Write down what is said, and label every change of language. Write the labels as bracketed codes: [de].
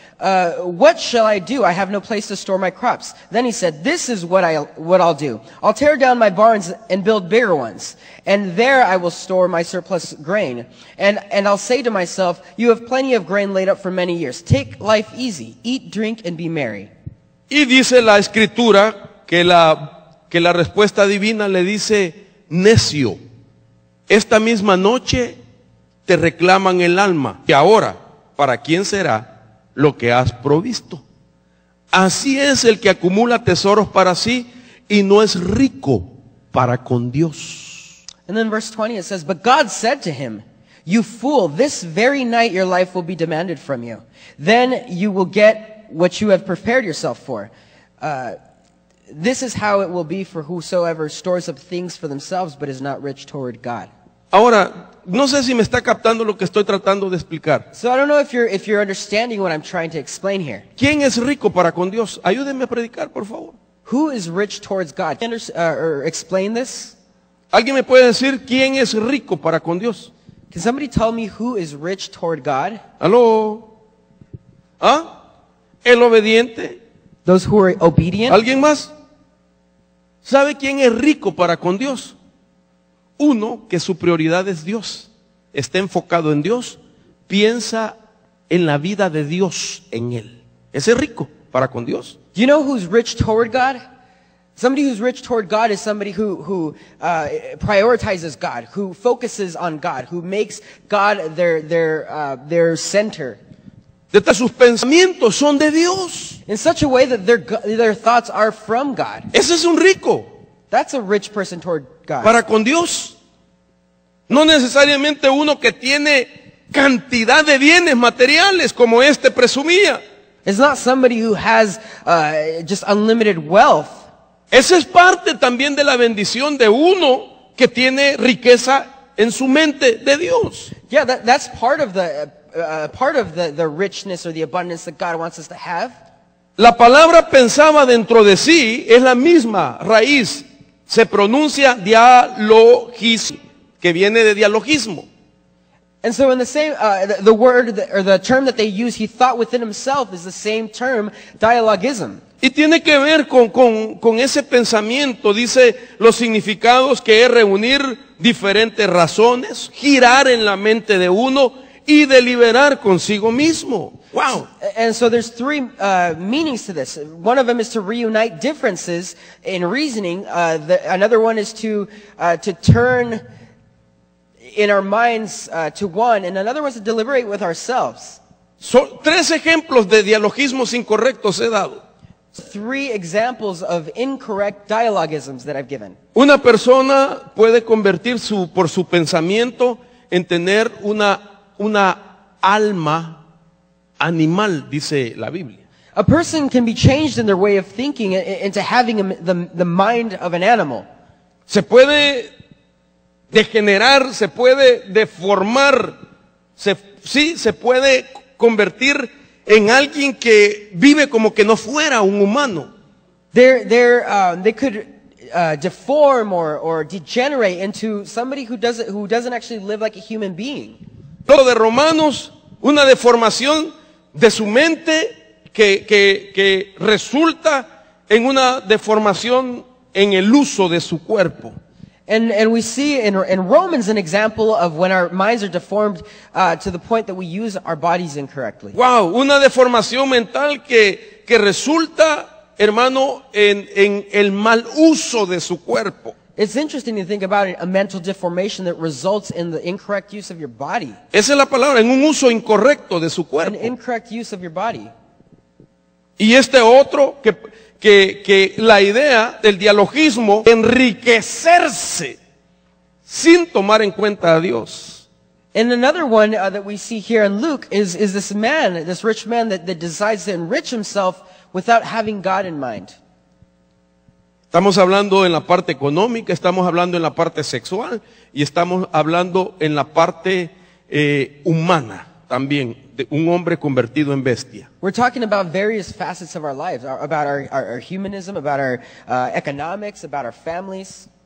[en] What shall I do? I have no place to store my crops. Then he said, this is what I'll do. I'll tear down my barns and build bigger ones. And there I will store my surplus grain. And I'll say to myself, you have plenty of grain laid up for many years. Take life easy. Eat, drink, and be merry. [es] Y dice la escritura que la respuesta divina le dice, necio, esta misma noche te reclaman el alma. Y ahora, ¿para quién será lo que has provisto? Así es el que acumula tesoros para sí y no es rico para con Dios. [en] And then verse 20 it says, but God said to him, you fool, this very night your life will be demanded from you. Then you will get what you have prepared yourself for. This is how it will be for whosoever stores up things for themselves but is not rich toward God. [es] Ahora, no sé si me está captando lo que estoy tratando de explicar. [en] So I don't know if you're understanding what I'm trying to explain here. [es] ¿Quién es rico para con Dios? Ayúdenme a predicar, por favor. [en] Who is rich towards God? Can you explain this? [es] ¿Alguien me puede decir quién es rico para con Dios? [en] Can somebody tell me who is rich toward God? [es] ¿Aló? ¿Ah? ¿El obediente? [en] Those who are obedient? [es] ¿Alguien más? ¿Sabe quién es rico para con Dios? Uno que su prioridad es Dios, está enfocado en Dios, piensa en la vida de Dios en él. Ese es rico para con Dios. [en] Do you know who's rich toward God? Somebody who's rich toward God is somebody who prioritizes God, who focuses on God, who makes God their center. [es] Sus pensamientos son de Dios. [en] In such a way that their thoughts are from God. [es] Ese es un rico. [en] That's a rich person toward God. [es] Para con Dios. No necesariamente uno que tiene cantidad de bienes materiales como este presumía. [en] It's not somebody who has just unlimited wealth. [es] Esa es parte también de la bendición de uno que tiene riqueza en su mente de Dios. [en] Yeah, that's part of the richness or the abundance that God wants us to have. [es] La palabra pensaba dentro de sí es la misma raíz. Se pronuncia dialogismo, que viene de dialogismo. [en] And so in the same, the word or the term that they use, he thought within himself, is the same term, dialogism. [es] Y tiene que ver con ese pensamiento, dice los significados que es reunir diferentes razones, girar en la mente de uno y deliberar consigo mismo. [en] Wow. And so there's three meanings to this. One of them is to reunite differences in reasoning. Another one is to turn in our minds to one, and another one is to deliberate with ourselves. [es] Son tres ejemplos de dialogismos incorrectos he dado. [en] Three examples of incorrect dialogisms that I've given. [es] Una persona puede convertir por su pensamiento en tener una alma animal, dice la Biblia. [en] A person can be changed in their way of thinking into having the mind of an animal. [es] Se puede degenerar, se puede deformar, se puede convertir en alguien que vive como que no fuera un humano. [en] They could deform or degenerate into somebody who doesn't actually live like a human being. [es] Lo de Romanos, una deformación de su mente que resulta en una deformación en el uso de su cuerpo. [en] And we see in Romans an example of when our minds are deformed to the point that we use our bodies incorrectly. [es] Wow, una deformación mental que resulta, hermano, en el mal uso de su cuerpo. [en] It's interesting to think about it, a mental deformation that results in the incorrect use of your body. [es] Esa es la palabra, en un uso incorrecto de su [en] An [es] cuerpo. [en] incorrect use of your body. [es] Y este otro, que la idea del dialogismo, enriquecerse sin tomar en cuenta a Dios. [en] And another one that we see here in Luke is this man, this rich man that decides to enrich himself without having God in mind. [es] Estamos hablando en la parte económica, estamos hablando en la parte sexual y estamos hablando en la parte humana también, de un hombre convertido en bestia. [en] We're talking about various facets of our lives, about our humanism, about our economics, about our families.